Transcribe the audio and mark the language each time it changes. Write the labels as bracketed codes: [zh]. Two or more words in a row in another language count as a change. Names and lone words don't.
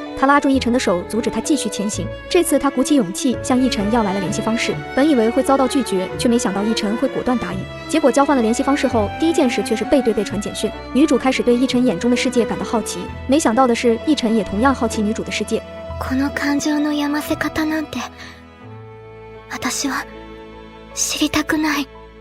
[zh] 她拉住奕晨的手，阻止他继续前行。这次她鼓起勇气向奕晨要来了联系方式，本以为会遭到拒绝，却没想到奕晨会果断答应。结果交换了联系方式后，第一件事却是背对背传简讯。女主开始对奕晨眼中的世界感到好奇，没想到的是，奕晨也同样好奇女主的世界。 [ja] この感情の病ませ方なんて、私は知りたくない。